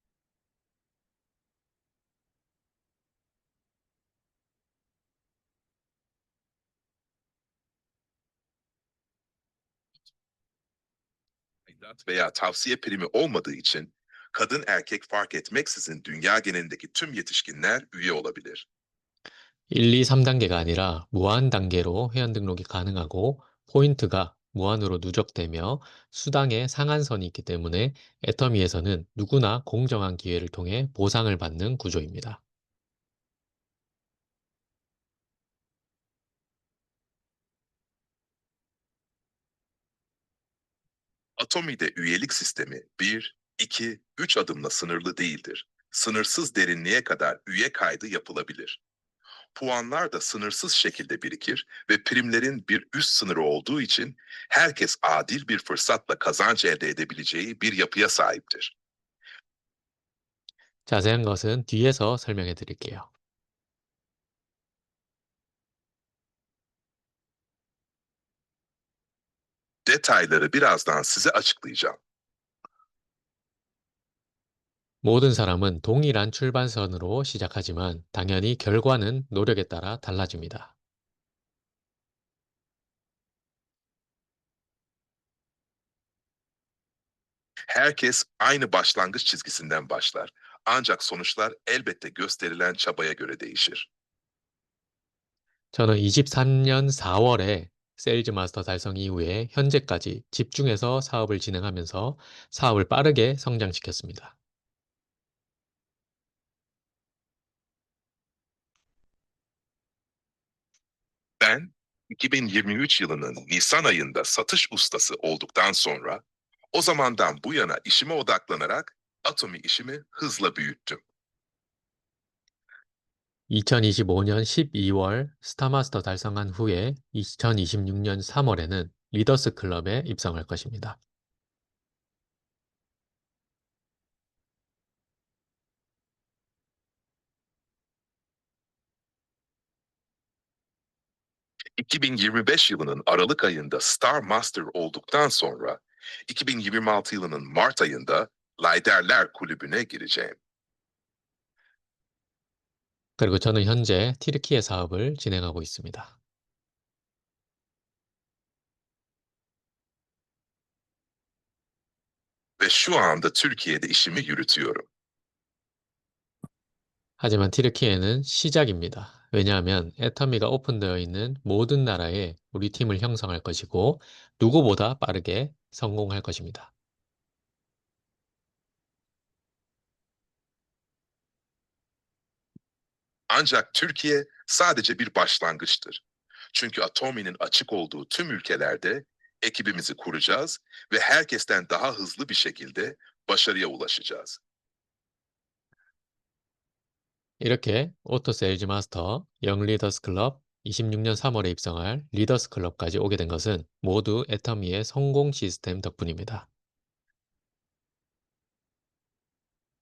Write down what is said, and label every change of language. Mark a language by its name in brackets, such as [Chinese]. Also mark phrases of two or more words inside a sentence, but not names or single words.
[Turkish] Aidat veya tavsiye primi olmadığı için kadın erkek fark etmeksizin dünya genelindeki tüm yetişkinler üye olabilir. [Korean] 1, 2, 3단계가 아니라 무한 단계로 회원 등록이 가능하고 포인트가 무한으로 누적되며 수당의 상한선이 있기 때문에 애터미에서는 누구나 공정한 기회를 통해 보상을 받는 구조입니다. [Turkish] Atomi'de üyelik sistemi 1, 2, 3 adımla sınırlı değildir. Sınırsız derinliğe kadar üye kaydı yapılabilir. Puanlar da sınırsız şekilde birikir ve primlerin bir üst sınırı olduğu için herkes adil bir fırsatla kazanç elde edebileceği bir yapıya sahiptir. [Korean] 자세한 것은 뒤에서 설명해 드릴게요. [Turkish] Detayları birazdan size açıklayacağım. [Korean] 모든 사람은 동일한 출발선으로 시작하지만 당연히 결과는 노력에 따라 달라집니다. [Turkish] Herkes aynı başlangıç çizgisinden başlar. Ancak sonuçlar elbette gösterilen çabaya göre değişir. [Korean] 저는 23년 4월에 세일즈 마스터 달성 이후에 현재까지 집중해서 사업을 진행하면서 사업을 빠르게 성장시켰습니다. [Turkish] Ben 2023 yılının Nisan ayında satış ustası olduktan sonra o zamandan bu yana işime odaklanarak Atomi işimi hızla büyüttüm. [Korean] 2025년 12월 스타마스터 달성한 후에 2026년 3월에는 리더스 클럽에 입성할 것입니다. [Turkish] ...2025 yılının Aralık ayında Star Master olduktan sonra 2026 yılının Mart ayında Liderler Kulübü'ne gireceğim. [Korean] 그리고 저는 현재 튀르키예 사업을 진행하고 있습니다. [Turkish] Ve şu anda Türkiye'de işimi yürütüyorum. [Korean] 하지만 튀르키예는 시작입니다. 왜냐하면 애터미가 오픈되어 있는 모든 나라에 우리 팀을 형성할 것이고 누구보다 빠르게 성공할 것입니다. [Turkish] Ancak Türkiye sadece bir başlangıçtır. Çünkü Atomi'nin açık olduğu tüm ülkelerde ekibimizi kuracağız ve herkesten daha hızlı bir şekilde başarıya ulaşacağız. [Korean] 이렇게 오토 세일즈 마스터 영 리더스 클럽 26년 3월에 입성할 리더스 클럽까지 오게 된 것은 모두 애터미의 성공 시스템 덕분입니다.